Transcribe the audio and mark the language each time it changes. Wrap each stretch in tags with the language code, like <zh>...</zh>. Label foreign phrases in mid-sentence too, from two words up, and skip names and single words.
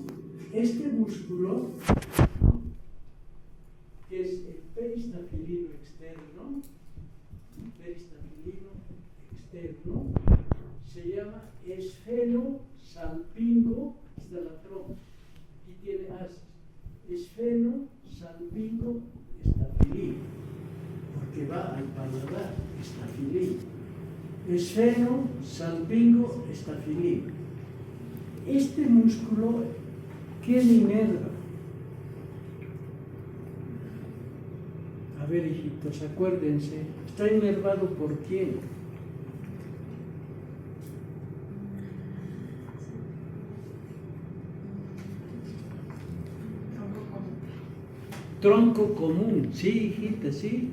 <es>Este músculo, que es el peristafilino externo, se llama esfeno salpingo de la trompa. Aquí tiene haces. Esfeno salpingo estafilino, porque va al paladar, estafilino. Esfeno salpingo estafilino. Este músculo, ¿quién inerva? A ver, hijitos, acuérdense, ¿está inervado por quién? Tronco común, sí, hijita, sí.</es>